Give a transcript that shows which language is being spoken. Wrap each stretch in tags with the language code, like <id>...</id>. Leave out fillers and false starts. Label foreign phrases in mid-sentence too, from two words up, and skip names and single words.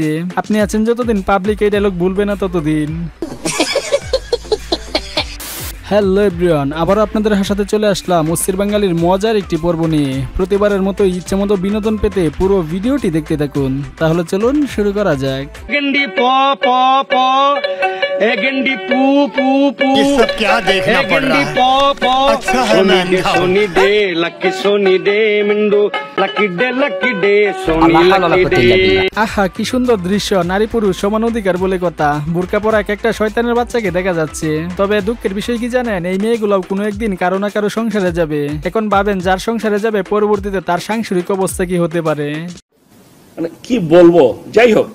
<bn>আপনি আছেন যতদিন, পাবলিক এই ডায়লগ ভুলবে না ততদিন।</bn> <en>hello everyone,</en> <bn>আবার আপনাদের সাথে চলে আসলাম অস্থির বাঙালির মজার একটি পর্ব নিয়ে। প্রতিবারের মতো ইচ্ছে মতো বিনোদন পেতে পুরো ভিডিওটি দেখতে থাকুন। তাহলে চলুন শুরু করা যাক। गंडी पो पो पो ए गंडी पू पू पू</bn> <hi>ये सब क्या देखना पड़ रहा है? पो पो अच्छा है मैं अंधा हूं। सोनी डे मिंडू लकी डे सोनी लकी डे।</hi> <bn>আহা, কি সুন্দর দৃশ্য! নারী পুরুষ সমান অধিকার বলে কথা। বোরকা পরা একটা শয়তানের বাচ্চাকে দেখা যাচ্ছে। তবে দুঃখের বিষয় কি জানেন, এই মেয়েগুলো কোনো একদিন কারো না কারো সংসারে যাবে। এখন ভাবেন, যার সংসারে যাবে পরবর্তীতে তার সাংসারিক অবস্থা কি হতে পারে। মানে কি বলবো, যাই হোক।</bn>